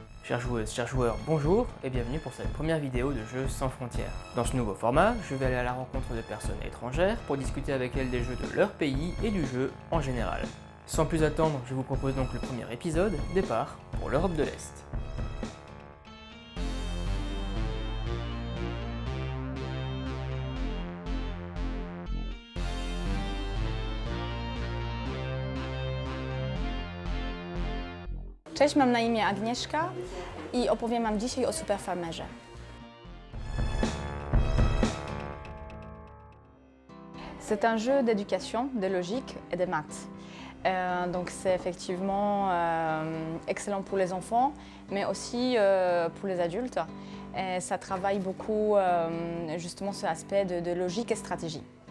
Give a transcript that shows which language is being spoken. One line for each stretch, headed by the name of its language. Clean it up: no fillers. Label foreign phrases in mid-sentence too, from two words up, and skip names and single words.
French: Chères joueuses, chers joueurs, bonjour et bienvenue pour cette première vidéo de Jeux sans frontières. Dans ce nouveau format, je vais aller à la rencontre de personnes étrangères pour discuter avec elles des jeux de leur pays et du jeu en général. Sans plus attendre, je vous propose donc le premier épisode, départ pour l'Europe de l'Est.
Polish: Cześć, mam na imię Agnieszka i opowiem Wam dzisiaj o Super Farmerze.
French: C'est un jeu d'éducation, de logique et de maths. Donc c'est effectivement excellent pour les enfants, mais aussi pour les adultes. Et ça travaille beaucoup justement cet aspect de logique et stratégie.